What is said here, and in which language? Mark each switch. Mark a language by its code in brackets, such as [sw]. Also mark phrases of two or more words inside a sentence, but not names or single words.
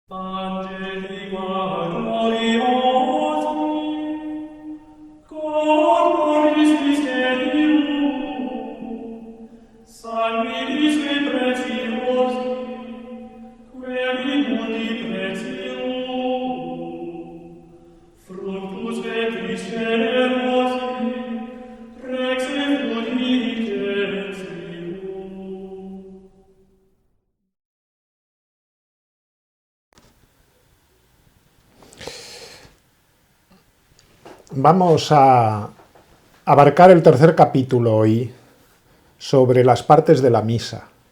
[la] Angeli gloriosi, corporis mysterium, sanguinis preciosi, quae mundi pretium, fructus ventris generosi, rex effulgentium. [es] Vamos a abarcar el tercer capítulo hoy sobre las partes de la misa.